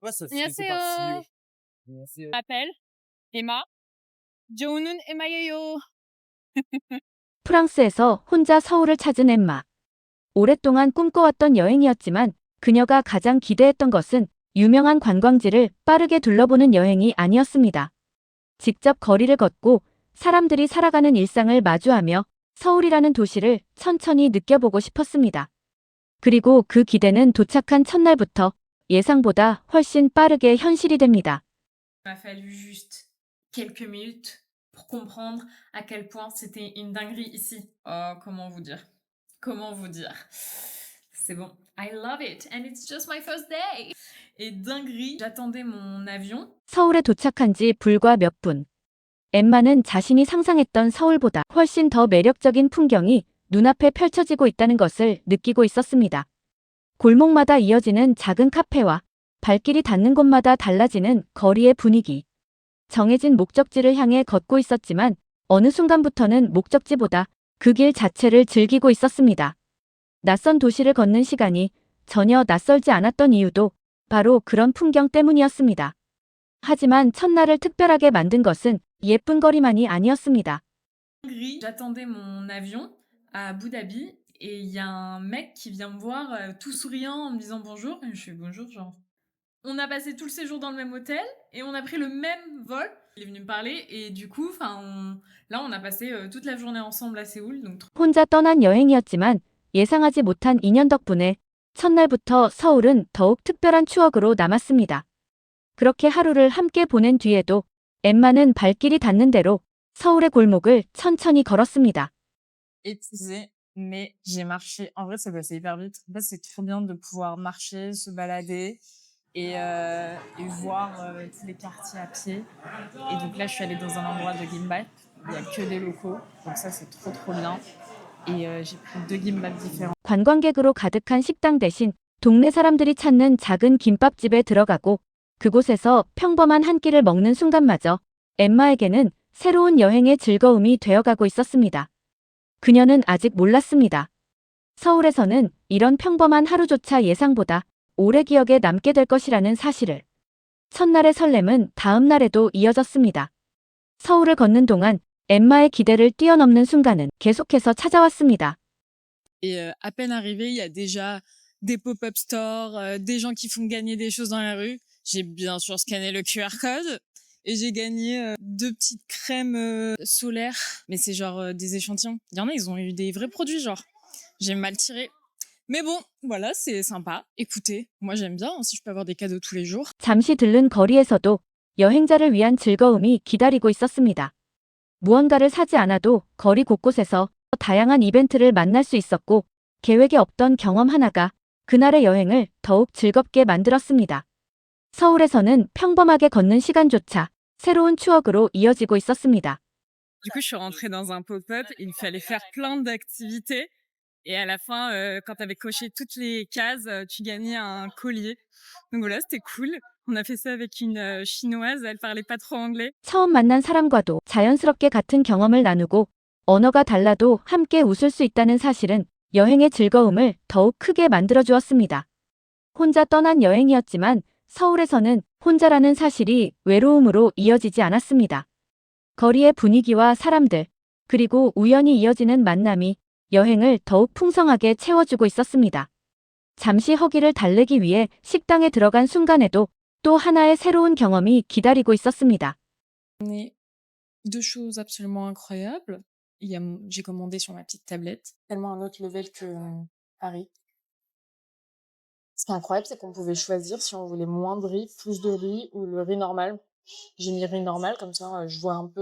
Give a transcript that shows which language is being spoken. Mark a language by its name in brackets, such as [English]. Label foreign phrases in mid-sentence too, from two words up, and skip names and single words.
[French] Ouais, ça c'est parti, [Korean] 안녕하세요. 안녕하세요. [French] m'appelle Emma. [Korean] 좋은 엠마예요. 프랑스에서 혼자 서울을 찾은 엠마. 오랫동안 꿈꿔왔던 여행이었지만 그녀가 가장 기대했던 것은 유명한 관광지를 빠르게 둘러보는 여행이 아니었습니다. 직접 거리를 걷고 사람들이 살아가는 일상을 마주하며 서울이라는 도시를 천천히 느껴보고 싶었습니다. 그리고 그 기대는 도착한 첫날부터 예상보다 훨씬 빠르게 현실이 됩니다. [French] Il m'a fallu juste quelques minutes pour comprendre à quel point c'était une dinguerie ici. Oh, comment vous dire? Comment vous dire? C'est bon. [English] I love it and it's just my first day. [French] Et dinguerie, j'attendais mon avion. [Korean] 서울에 도착한 지 불과 몇 분. 엠마는 자신이 상상했던 서울보다 훨씬 더 매력적인 풍경이 눈앞에 펼쳐지고 있다는 것을 느끼고 있었습니다. 골목마다 이어지는 작은 카페와 발길이 닿는 곳마다 달라지는 거리의 분위기. 정해진 목적지를 향해 걷고 있었지만 어느 순간부터는 목적지보다 그 길 자체를 즐기고 있었습니다. 낯선 도시를 걷는 시간이 전혀 낯설지 않았던 이유도 바로 그런 풍경 때문이었습니다. 하지만 첫날을 특별하게 만든 것은 예쁜 거리만이 아니었습니다. [French] Dinguerie, j'attendais mon avion à Abu Dhabi et il y a un mec qui vient me voir tout souriant en me disant bonjour. Et je fais bonjour, genre. On a passé tout le séjour dans le même hôtel et on a pris le même vol. Il est venu me parler et du coup, là, on a passé toute la journée ensemble à Séoul. Donc, [Korean] 혼자 떠난 여행이었지만 예상하지 못한 인연 덕분에 첫날부터 서울은 더욱 특별한 추억으로 남았습니다. 그렇게 하루를 함께 보낸 뒤에도 엠마는 발길이 닿는 대로 서울의 골목을 천천히 걸었습니다. [French] Épuisée, mais j'ai marché. En vrai, ça passait hyper vite. En fait, c'est trop bien de pouvoir marcher, se balader et voir tous les quartiers à pied. Et donc là, je suis allée dans un endroit de gimbap. Il y a que des locaux. Donc ça, c'est trop, trop bien. Et j'ai pris deux gimbap différents. [Korean] 관광객으로 가득한 식당 대신 동네 사람들이 찾는 작은 김밥집에 들어가고 그곳에서 평범한 한 끼를 먹는 순간마저 엠마에게는 새로운 여행의 즐거움이 되어가고 있었습니다. 그녀는 아직 몰랐습니다. 서울에서는 이런 평범한 하루조차 예상보다 오래 기억에 남게 될 것이라는 사실을. 첫날의 설렘은 다음 날에도 이어졌습니다. 서울을 걷는 동안 엠마의 기대를 뛰어넘는 순간은 계속해서 찾아왔습니다. [French] Et à peine arrivée, il y a déjà des [English] pop-up stores, [French] des gens qui font gagner des choses dans la rue. J'ai bien sûr scanné le QR code et j'ai gagné deux petites crèmes solaires. Mais c'est genre des échantillons. Il y en a, ils ont eu des vrais produits, genre. J'ai mal tiré. Mais bon, voilà, c'est sympa. Écoutez, moi j'aime bien si je peux avoir des cadeaux tous les jours. [Korean] 잠시 들른 거리에서도 여행자를 위한 즐거움이 기다리고 있었습니다. 무언가를 사지 않아도 거리 곳곳에서 다양한 이벤트를 만날 수 있었고 계획에 없던 경험 하나가 그날의 여행을 더욱 즐겁게 만들었습니다. 서울에서는 평범하게 걷는 시간조차 새로운 추억으로 이어지고 있었습니다. [French] Du coup, je suis rentrée dans un pop-up. Il me fallait faire plein d'activités. Et à la fin, quand tu avais coché toutes les cases, tu gagnais un collier. Donc voilà, c'était cool. On a fait ça avec une chinoise. Elle parlait pas trop anglais. [Korean] 처음 만난 사람과도 자연스럽게 같은 경험을 나누고 언어가 달라도 함께 웃을 수 있다는 사실은 여행의 즐거움을 더욱 크게 만들어 주었습니다. 혼자 떠난 여행이었지만 서울에서는 혼자라는 사실이 외로움으로 이어지지 않았습니다. 거리의 분위기와 사람들, 그리고 우연히 이어지는 만남이 여행을 더욱 풍성하게 채워주고 있었습니다. 잠시 허기를 달래기 위해 식당에 들어간 순간에도 또 하나의 새로운 경험이 기다리고 있었습니다. [French] Mais deux choses absolument incroyables. J'ai commandé sur ma petite tablette, tellement un autre level que Paris. Ce qui est incroyable, c'est qu'on pouvait choisir si on voulait moins de riz, plus de riz ou le riz normal. J'ai mis riz normal, comme ça je vois un peu.